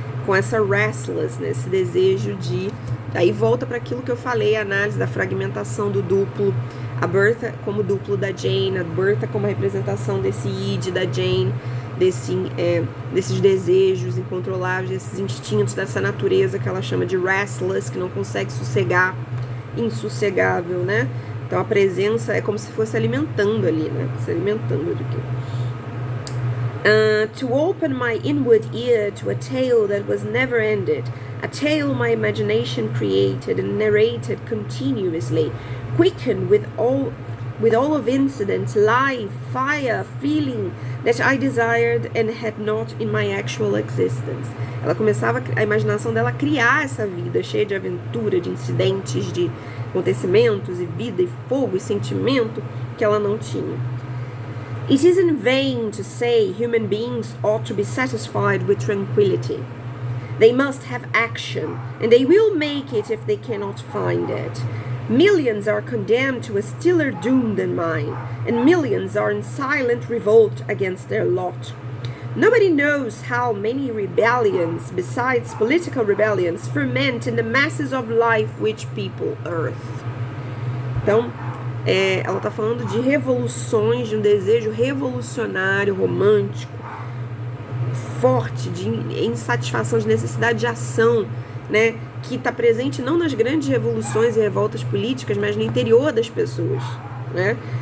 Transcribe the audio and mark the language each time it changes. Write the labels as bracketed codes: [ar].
[pt] Com essa restlessness, né? Esse desejo de... Aí volta para aquilo que eu falei, a análise da fragmentação do duplo, a Bertha como duplo da Jane, a Bertha como a representação desse id da Jane, desses desejos incontroláveis, desses instintos, dessa natureza que ela chama de restless, que não consegue sossegar, insossegável, né? Então a presença é como se fosse alimentando ali, né? Se alimentando do que? [en] To open my inward ear to a tale that was never ended, a tale my imagination created and narrated continuously, quickened with all of incident, life, fire, feeling that I desired and had not in my actual existence. [pt] Ela começava, a imaginação dela, a criar essa vida cheia de aventura, de incidentes, de acontecimentos, e vida, e fogo, e sentimento que ela não tinha. [en] It isn't vain to say human beings ought to be satisfied with tranquility. They must have action, and they will make it if they cannot find it. Millions are condemned to a stiller doom than mine, and millions are in silent revolt against their lot. Nobody knows how many rebellions, besides political rebellions, ferment in the masses of life which people earth. [pt] Então, ela está falando de revoluções, de um desejo revolucionário, romântico, forte, de insatisfação, de necessidade de ação, né, que está presente não nas grandes revoluções e revoltas políticas, mas no interior das pessoas, né?